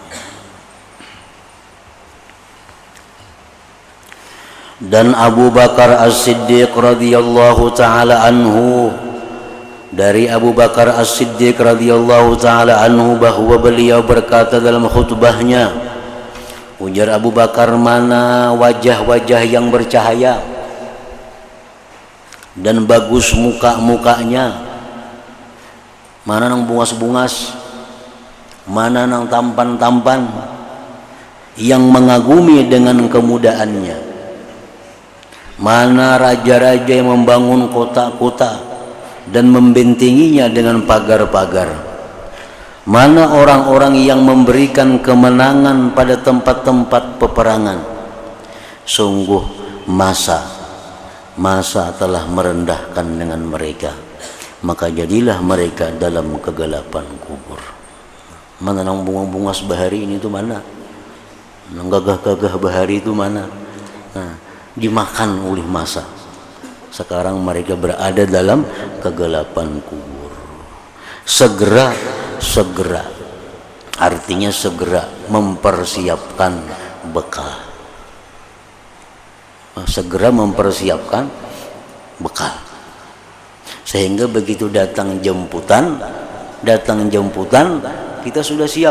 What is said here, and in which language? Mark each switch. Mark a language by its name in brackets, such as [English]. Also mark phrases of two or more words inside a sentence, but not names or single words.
[Indonesian] Dan Abu Bakar As-Siddiq [Arabic] رضي الله تعالى عنه, [Indonesian] dari Abu Bakar As-Siddiq [Arabic] رضي الله تعالى عنه [Indonesian] bahwa beliau berkata dalam khutbahnya, ujar Abu Bakar, mana wajah-wajah yang bercahaya? dan bagus mukanya, [Banjar] mana nang bungas-bungas, mana nang tampan-tampan, yang mengagumi dengan kemudaannya, [Indonesian] mana raja-raja yang membangun kota-kota dan membentenginya dengan pagar-pagar, mana orang-orang yang memberikan kemenangan pada tempat-tempat peperangan. Sungguh masa telah merendahkan dengan mereka, maka jadilah mereka dalam kegelapan kubur. [Banjar] Mana nang bunga-bungas bahari ini tuh mana? Nang gagah-gagah bahari itu mana? [Indonesian] Nah, dimakan oleh masa. Sekarang mereka berada dalam kegelapan kubur. Segera, artinya segera mempersiapkan bekal. Segera mempersiapkan bekal, sehingga begitu datang jemputan kita sudah siap.